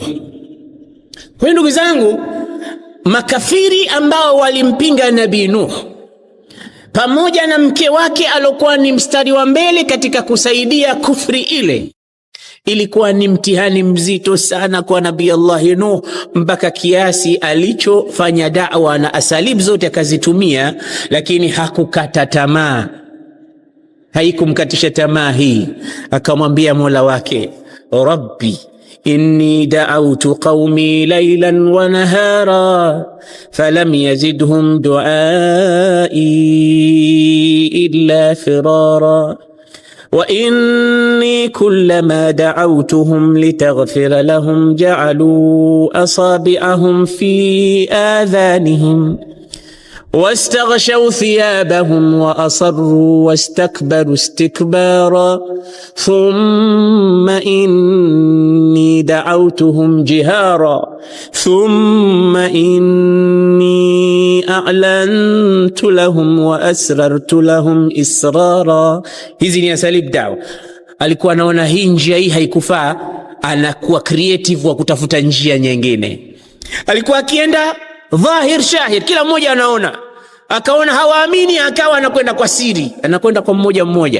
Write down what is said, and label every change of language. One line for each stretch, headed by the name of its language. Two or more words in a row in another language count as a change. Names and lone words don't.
Swahili: Kwa ndugu zangu, makafiri ambao walimpinga Nabii Nuh pamoja na mke wake alokuwa ni mstari wa mbele katika kusaidia kufri ile, ilikuwa ni mtihani mzito sana kwa Nabii Allah Nuh, mpaka kiasi alichofanya da'wa na asalib zote akazitumia, lakini hakukata tamaa. Haikumkatisha tamaa hii. Akamwambia Mola wake,
Arabic: رب إني دعوت قومي ليلا ونهارا فلم يزدهم دعائي إلا فرارا وإني كلما دعوتهم لتغفر لهم جعلوا أصابعهم في آذانهم واستغشوا ثيابهم وأصروا واستكبروا استكبارا ثم إني دعوتهم جهارا ثم إني أعلنت لهم وأسررت لهم إسرارا.
Swahili: Hizi ni
Arabic: أساليب دعوة.
Swahili: Alikuwa anaona hii njia hii haikufaa, anakuwa creative wa kutafuta njia nyingine. Alikuwa akienda dhahir shahir, kila mmoja anaona, akaona hawaamini, akawa anakwenda kwa siri, anakwenda kwa mmoja mmoja.